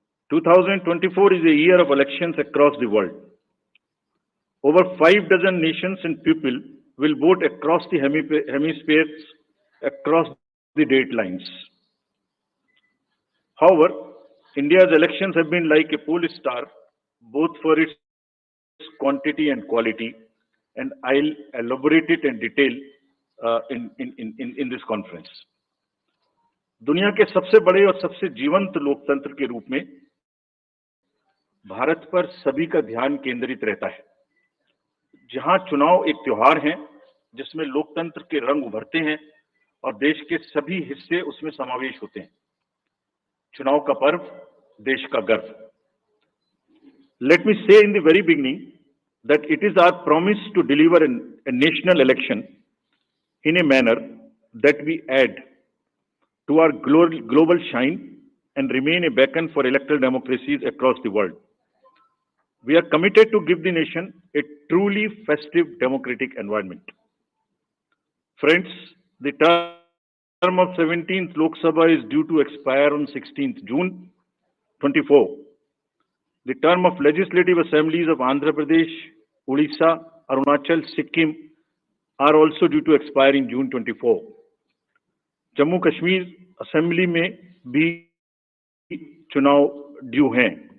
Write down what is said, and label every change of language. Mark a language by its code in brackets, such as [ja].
[en] 2024 is a year of elections across the world. Over 5 dozen nations and people will vote across the hemispheres, across the date lines. However, India's elections have been like a pole star, both for its quantity and quality, and I'll elaborate it in detail in this conference. [hi] दुनिया के सबसे बड़े और सबसे जीवंत लोकतंत्र के रूप में भारत पर सभी का ध्यान केंद्रित रहता है, जहां चुनाव एक त्योहार है जिसमें लोकतंत्र के रंग उभरते हैं और देश के सभी हिस्से उसमें समावेश होते हैं। चुनाव का पर्व, देश का गर्व। [en] Let me say in the very beginning that it is our promise to deliver a national election in a manner that we add to our global shine and remain a beacon for electoral democracies across the world. We are committed to give the nation a truly festive democratic environment. Friends, the term of 17th Lok Sabha is due to expire on 16th June 24. The term of legislative assemblies of Andhra Pradesh, Odisha, Arunachal, Sikkim are also due to expire in June 24. [hi] Jammu Kashmir assembly में भी चुनाव due हैं।